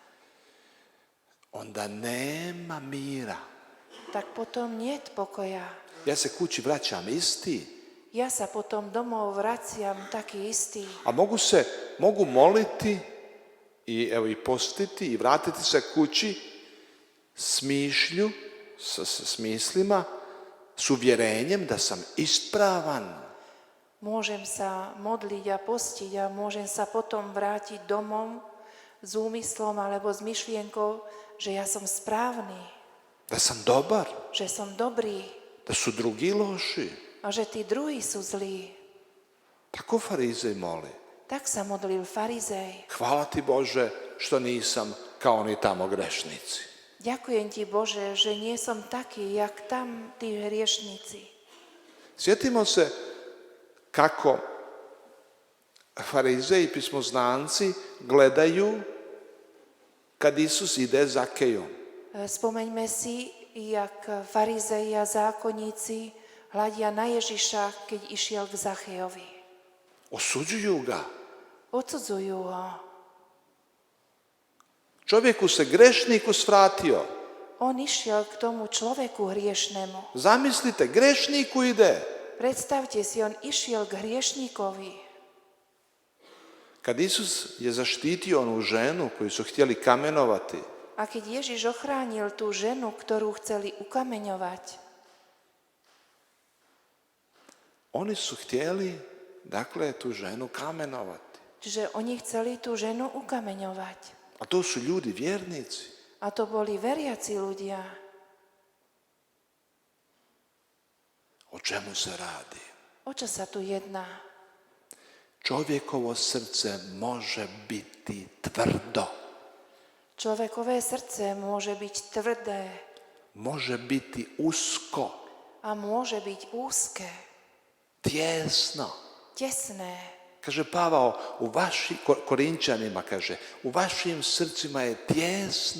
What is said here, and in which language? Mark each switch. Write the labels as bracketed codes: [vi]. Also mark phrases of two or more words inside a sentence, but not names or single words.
[hr] onda nema mira. [sk] tak potom niet pokoja. [hr] Ja se kući vraćam isti. [sk] Ja sa potom domov vraciam taký istý. [hr] A mogu moliti i postiti i vratiti se kući s mišlju, s mislima, s uvjerenjem da sam ispravan. [sk] Môžem sa modliť a postiť a môžem sa potom vrátiť domov s úmyslom alebo s myšlienkou, že ja som správny, [hr] Da sam dobar, [sk] že som dobrý [hr] da su drugi loši. [sk] a že tí druhí sú zlí. [hr] Tako farizej moli. [sk] Tak sa modlil farizej. [hr] Hvala ti Bože što nisam kao oni tamo grešnici. [sk] Ďakujem ti, Bože, že nie som taký, jak tam tí hriešnici. [hr] Sjetimo se kako farizeji i pismoznanci gledaju kad Isus ide Zakejom. [sk] Spomeňme si, jak farizeji a zákonníci hľadia na Ježiša, keď išiel k Zachejovi. [hr] Osuđuju ga. [sk] Odsudzujú ho. [hr] Čovjeku se grešniku svratio. [sk] On išiel k tomu človeku hriešnemu. [hr] Zamislite, grešniku ide. [sk] Predstavte si, on išiel k hriešníkovi. [hr] Kad Isus je zaštitio onu ženu koju su htjeli kamenovati, [sk] A keď Ježiš ochránil tú ženu, ktorú chceli ukameňovať, [hr] oni su htjeli, dakle, tu ženu kamenovati. [sk] čiže oni chceli tú ženu ukameňovať. [hr] A to su ljudi vjernici. [sk] A to boli veriaci ľudia. [hr] O čemu se radi? [sk] O čo sa tu jedná? [hr] Čovjekovo srce može biti tvrdo. [sk] Človekové srdce môže byť tvrdé [hr] Može biti usko, [sk] a môže byť úzke, [hr] tijesno. [sk] tesné. [hr] Kaže Pavao, Korinčanima kaže, u vašim srcima je tijesno.